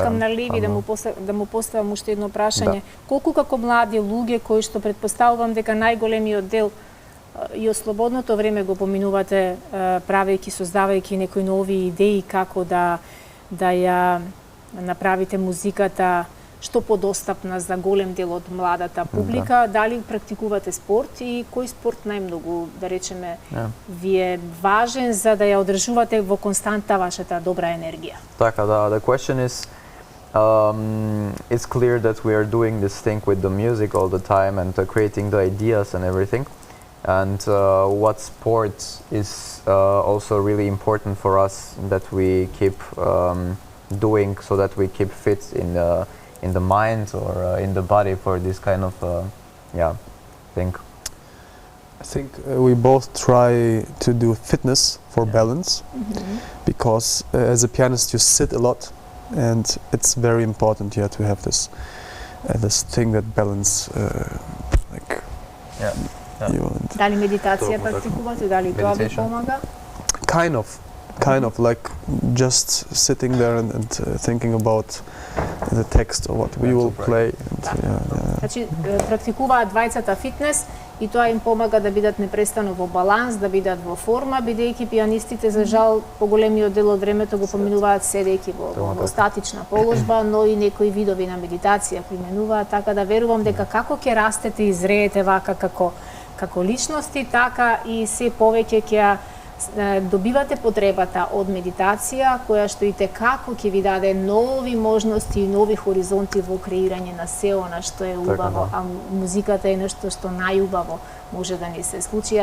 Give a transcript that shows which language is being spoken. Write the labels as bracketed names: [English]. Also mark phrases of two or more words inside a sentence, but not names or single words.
[Macedonian] Сакам на Леви да му поставам уште едно прашање. Колку како млади луѓе кои што предпоставувам дека најголемиот дел и од слободното време го поминувате правејќи, создавајќи некои нови идеи како да ја направите музиката што подостапна за голем дел од младата публика, дали практикувате спорт и кој спорт најмногу, да речеме, ви е важен за да ја одржувате во константа вашата добра енергија? Така, да, [English] the question is, it's clear that we are doing this thing with the music all the time and creating the ideas and everything. And what sport is also really important for us that we keep doing so that we keep fit in the mind or in the body for this kind of thing. I think we both try to do fitness for balance, because as a pianist you sit a lot, and it's very important to have this thing that balance you and [Macedonian] Дали медитација практикувате, дали тоа ви помага? [English] kind of like just sitting there and thinking about the text or what we will play. [Macedonian] Значи, практикуваат двајцата фитнес и тоа им помага да бидат непрестано во баланс, да бидат во форма, бидејќи пианистите за жал поголемиот дел од времето го поминуваат седејќи во статична положба, но и некои видови на медитација применуваат, така да верувам дека како ќе растете и зреете вака како личности, така и се повеќе ќе добивате потребата од медитација, која што и текако ќе ви даде нови можности и нови хоризонти во креирање на се она што е убаво, а музиката е нешто што најубаво може да ни се случи.